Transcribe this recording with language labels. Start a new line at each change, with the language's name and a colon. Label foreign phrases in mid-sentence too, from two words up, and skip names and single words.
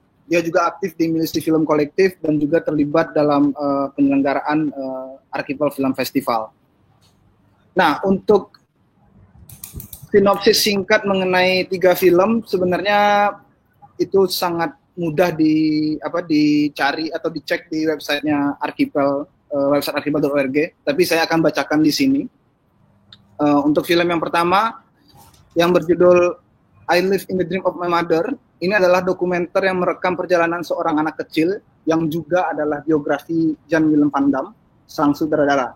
Indonesian: Dia juga aktif di Milisi Film Kolektif dan juga terlibat dalam penyelenggaraan Archipel Film Festival. Nah, untuk sinopsis singkat mengenai 3 film, sebenarnya itu sangat mudah dicari atau dicek di websitenya Archipel, website archipel.org. Tapi saya akan bacakan di sini. Untuk film yang pertama, yang berjudul I Live in the Dream of My Mother, ini adalah dokumenter yang merekam perjalanan seorang anak kecil yang juga adalah biografi Jan Willem van Damme, sang sutradara.